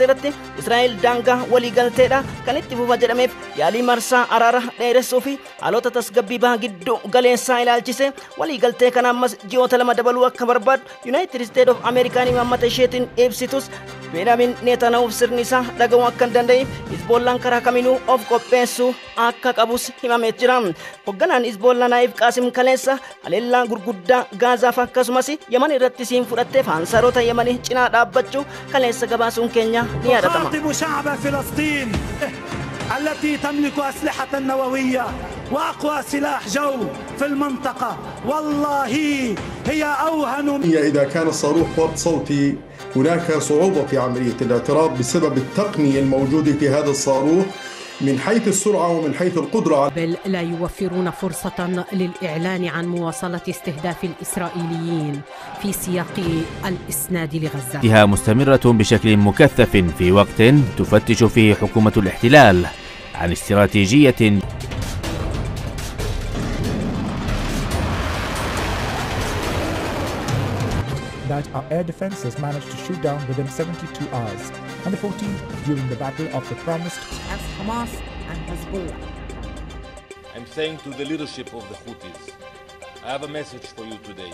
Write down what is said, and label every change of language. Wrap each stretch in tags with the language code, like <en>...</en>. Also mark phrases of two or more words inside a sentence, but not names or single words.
<om>irratti Israa'el daangaa waliigalteedha kan itti fufa jedhameef yaalii marsaa araara dheeressuu fi haalota tasgabbii bahaa gidduu galeessaa ilaalchise waliigaltee kana ammas ji'oota lama dabaluu akka barbaadu United States of America maammata isheetiin ibsitus Benjamin Netanyahuuf sirni isaa dhaga'uu akka hin danda'eef Hizbollaan karaa kamiinuu of qopheessuu akka qabus himamee jira. Hoogganaan Hizbollaan Naayif Qaasim kaleessa haleellaa gurguddaa Gaazaaf akkasumas Yaman irratti siin fudhatteef Ansaarota Yamanii cinaa dhaabbachuu kaleessa gabaasuun keenya ni yaadatama.</om> <ar>التي تملك أسلحة نووية وأقوى سلاح جو في المنطقة والله هي أوهن. إذا كان الصاروخ ضبط صوتي هناك صعوبة في عملية الاعتراض بسبب التقنية الموجودة في هذا الصاروخ من حيث السرعة ومن حيث القدرة. بل لا يوفرون فرصة للإعلان عن مواصلة استهداف الإسرائيليين في سياق الإسناد لغزة. فيها مستمرة بشكل مكثف في وقت تفتش فيه حكومة الاحتلال عن استراتيجية</ar> <en>that our air defenses managed to shoot down within 72 hours, and the 14th during the Battle of the Promised. As Hamas and Hezbollah. I'm saying to the leadership of the Houthis, I have a message for you today.</en>